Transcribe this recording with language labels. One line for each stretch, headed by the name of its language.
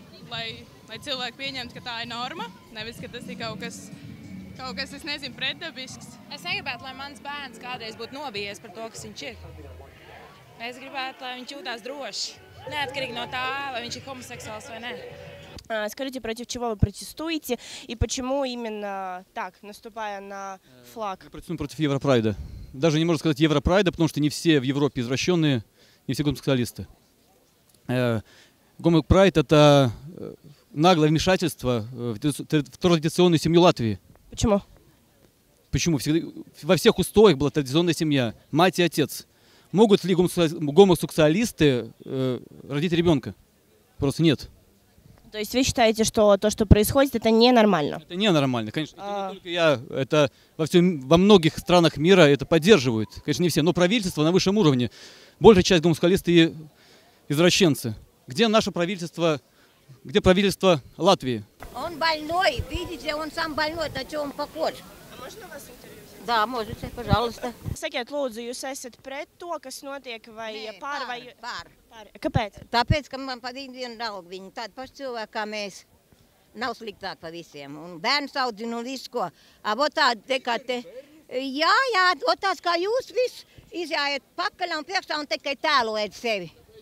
Latvian: Lai cilvēki pieņemtu, ka tā ir norma, nevis, ka tas ir kaut kas, es nezinu, pretdabisks. Es negribētu, lai mans bērns kādreiz būtu nobijies par to, kas viņš ir. Es gribētu, lai viņš jūtās droši, neatkarīgi no tā, vai viņš ir homoseksuāls vai ne.
Russian: Скажите, против чего вы протестуете и почему именно так, наступая на флаг? Мы протестуем против Европрайда. Даже не можно сказать Европрайда, потому что не все в Европе извращенные, не все гомосексуалисты. Гомопрайд – это наглое вмешательство в традиционную семью Латвии. Почему? Почему? Во всех устоях была традиционная семья, мать и отец. Могут ли гомосексуалисты родить ребенка? Просто нет. То есть вы считаете, что то, что происходит, это ненормально? Это ненормально, конечно. Это не только я, это во многих странах мира это поддерживают. Конечно, не все, но правительство на высшем уровне. Большая часть гомосексуалисты и извращенцы. Где наше правительство, где правительство Латвии? Он больной, видите, он сам больной, на чем он похож. А можно вас интервью? Да, можете, пожалуйста.
Latvian: Sakiet, lūdzu, jūs esat pret to, kas notiek, vai pār, vai... Pār. Kāpēc? Tāpēc, ka man pa vienu draugu viņi tādi paši cilvēki kā mēs. Nav sliktāk pa visiem. Un bērns audzina un visu ko. Vot tādi te kā te. Jā, vot tāds kā jūs viss izjājiet pakaļ un priekšā un tikai tēlojat sevi.